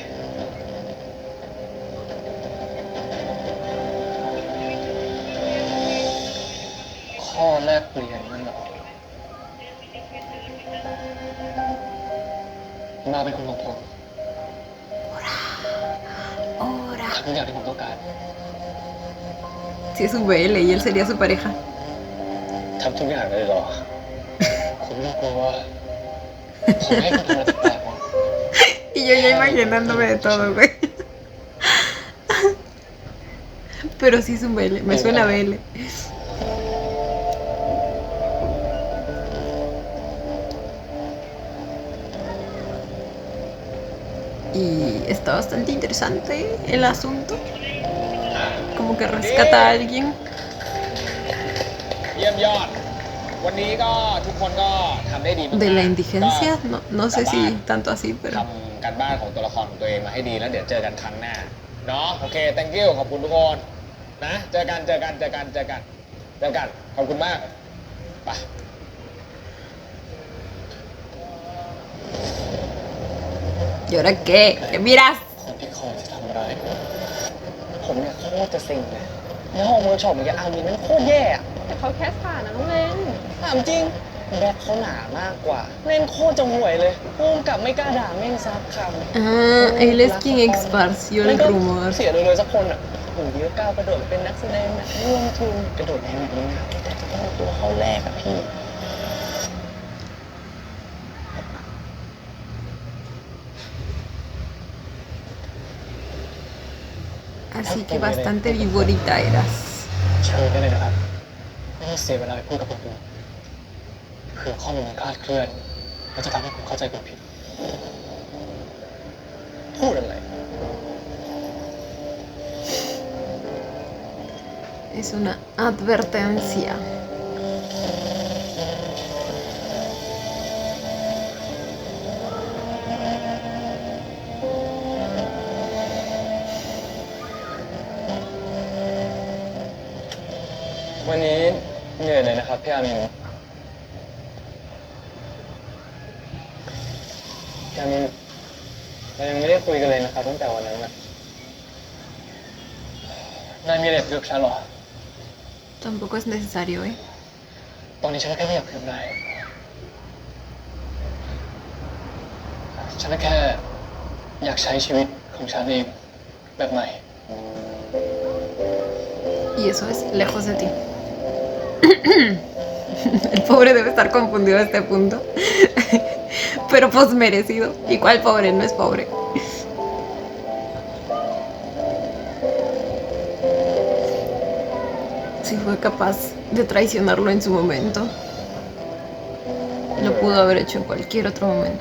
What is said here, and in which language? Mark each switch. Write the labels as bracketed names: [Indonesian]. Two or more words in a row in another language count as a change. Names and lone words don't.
[Thai] ข้อแลกเปลี่ยนนั่นเหรอ มาเป็นคนของผม [Spanish] Ahora. [Thai] ทำทุกอย่างที่ผมต้องการ [Spanish] Si es su BL y él sería su pareja. [Thai] ทำทุกอย่างเลยเหรอ ผมไม่กลัวผมให้คุณทำอะไรแปลกๆวะ [Spanish] Y yo ya imaginándome de todo, güey. Pero sí es un BL, me suena BL. Y está bastante interesante el asunto. Como que rescata a alguien. [Thai] เยี่ยมยอด วันนี้ก็ทุกคนก็ทำได้ดีมาก [Spanish] De la [Thai] ๆ [Spanish] indigencia, [Thai] ก็ [Spanish] no sé si tanto así, [Thai] ท [Spanish] pero [Thai] ำการบ้านของตัวละครของตัวเองมาให้ดีแล้วเดี๋ยวเจอกันครั้งหน้า เนาะโอเค [English] thank you [Thai] ขอบคุณทุกคน นะ เจอกัน ขอบคุณมาก ไป [Spanish] ¿y ahora qué? ¿Qué miras? [Thai] คนที่คอยจะทำร้ายผมเนี่ยโคตรจะซิงเลยในห้องเวิร์กช็อปเมื่อกี้อาร์มีนมันโคตรแย่อะ แต่เขาแคสผ่านนะน้องเลน ถามจริงแบ็คเขาหนามากกว่า เล่นโคตรจะห่วยเลยพุ่งกับไม่กล้าด่าแม่งซักคำ [Spanish] Ah, él es quien esparció [Thai] แม่ [Spanish] el [Thai] งก็ [Spanish] rumor. [Thai] เสียเลยสักคนอ่ะโอ้โหเยอะก้าวกระโดดเป็นนักแสดงนะร่วมทุนกระโดดแรงแบบนี้นะแต่จะต้องเอาตัวเข้าแรกอะพี่ [Spanish] Así que bastante viborita eras. [Thai] เชิญได้เลยนะครับ ไม่ต้องเสียเวลาไปพูดกับคนอื่นเผื่อข้อมูลมันคลาดเคลื่อนแล้วจะทำให้ผมเข้าใจคุณผิด พูดอะไร [Spanish] Es una advertencia. [Thai] วันนี้เหนื่อยเลยนะครับพี่อามินพี่อามินคุยกันเลยนะครับตั้งแต่วันนั้นน่ะนายมีอะไรกับฉันเหรอ [Spanish] Tampoco es necesario, ¿eh? [Thai] ตอนนี้ฉันแค่ไม่อยากคุยกับนายฉันแค่อยากใช้ชีวิตของฉันเองแบบใหม่ [Spanish] Y eso es lejos de ti. El pobre debe estar confundido a este punto. Pero pues merecido. ¿Y cuál pobre? No es pobre. Si fue capaz de traicionarlo en su momento, lo pudo haber hecho en cualquier otro momento.